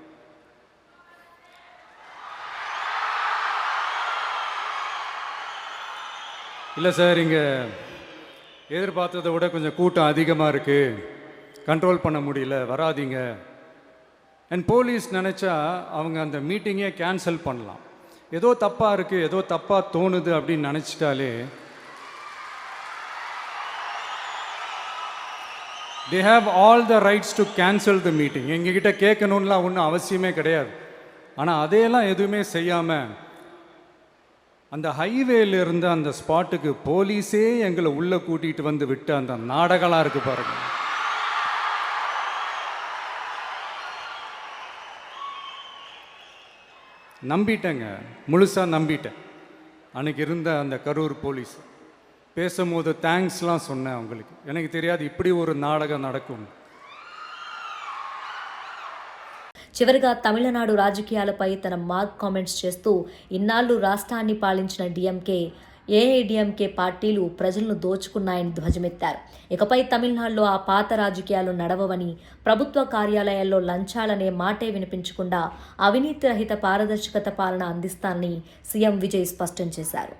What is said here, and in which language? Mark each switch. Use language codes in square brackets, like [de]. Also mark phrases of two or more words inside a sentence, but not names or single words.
[ta] இல்லை சார், இங்கே எதிர்பார்த்ததை விட கொஞ்சம் கூட்டம் அதிகமாக இருக்குது, கண்ட்ரோல் பண்ண முடியல, வராதிங்க. அண்ட் போலீஸ் நினச்சா அவங்க அந்த மீட்டிங்கே கேன்சல் பண்ணலாம். ஏதோ தப்பாக இருக்குது, ஏதோ தப்பாக தோணுது அப்படின்னு நினச்சிட்டாலே [en] they have all the rights to cancel the meeting. [ta] எங்ககிட்ட கேட்கணும்லாம் ஒன்றும் அவசியமே கிடையாது. ஆனால் அதையெல்லாம் எதுவுமே செய்யாமல் அந்த ஹைவேல இருந்து அந்த ஸ்பாட்டுக்கு போலீஸே எங்களை உள்ளே கூட்டிகிட்டு வந்து விட்டு அந்த நாடகம்லாம் இருக்குது பாருங்க. நம்பிட்டேங்க, முழுசாக நம்பிட்டேன். அன்றைக்கி இருந்த அந்த கரூர் போலீஸ் பேசும்போது தேங்க்ஸ்லாம் சொன்னேன் அவங்களுக்கு. எனக்கு தெரியாது இப்படி ஒரு நாடகம் நடக்கும். [te] చివరిగా తమిళనాడు రాజకీయాలపై తన [en] mark comments [te] చేస్తూ, ఇన్నాళ్లు రాష్ట్రాన్ని పాలించిన డీఎంకే, ఏఐడిఎంకే పార్టీలు ప్రజలను దోచుకున్నాయని ధ్వజమెత్తారు. ఇకపై తమిళనాడులో ఆ పాత రాజకీయాలు నడవవని, ప్రభుత్వ కార్యాలయాల్లో లంచాలనే మాటే వినిపించకుండా అవినీతి రహిత పారదర్శకత పాలన అందిస్తానని సీఎం విజయ్ స్పష్టం చేశారు.